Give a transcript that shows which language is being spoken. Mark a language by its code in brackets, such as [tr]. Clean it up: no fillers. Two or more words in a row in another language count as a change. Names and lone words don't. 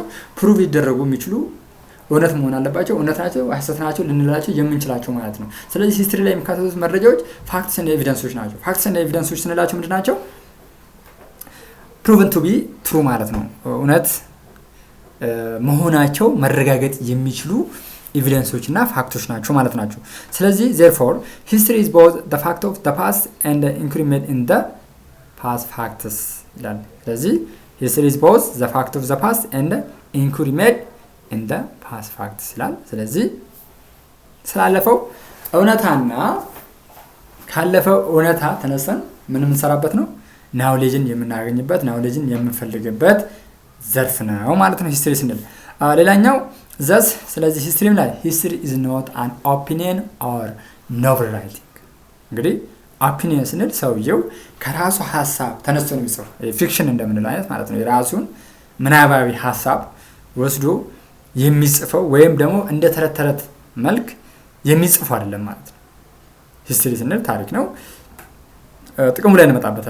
[am] ፕሩቭ ሊደረጉ የሚችሉ እውነት መሆን አለባቸው። እውነት ናቸው ሐሰት ናቸው ልንላቸው የምንችላቸው ማለት ነው። ስለዚህ ሂስትሪ ላይ የሚካተቱት መረጃዎች ፋክትስ እና ኤቪደንሶች ናቸው። ፋክትስ እና ኤቪደንሶች ስንላቸው ምንድናቸው? [en] proven to be true [am] ማለት ነው። እውነት መሆናቸው መረጋገጥ የሚችሉ ኤቪደንሶች እና ፋክቶች ናቸው ማለት ናቸው። ስለዚህ [en] therefore history is both the fact of the past and the inquiry made in the past facts [am] ይላል። ስለዚህ [en] history is both the fact of the past and the inquiry made in the past facts [am] ይላል። ስለዚህ ስላለፈው እውነታና ካለፈው እውነታ ተነስተን ምን የምንሰራበት ነው? ናውሌጅን የምናገኝበት ናውሌጅን የምንፈልግበት ዘርፍ ነው ማለት ነው ሂስትሪ ስንል። ሌላኛው ዘስ ስለዚህ ሂስትሪም ላይ ሂስትሪ [en] is not an opinion or novel writing። [am] እንግዲህ ኦፒኒየን ስንል ሰውየው ከራሱ ሀሳብ ተነስቶ ነው የሚጽፈው ፊክሽን እንደምንለው አይነት ማለት ነው። የራሱን ምናባዊ ሀሳብ ወስዶ የሚጽፈው ወይም ደግሞ እንደ ተረት ተረት መልክ የሚጽፈው አይደለም ማለት ነው። ሂስትሪ ስንል ታሪክ ነው። ጥቅሙ ላይ እንመጣበታለን።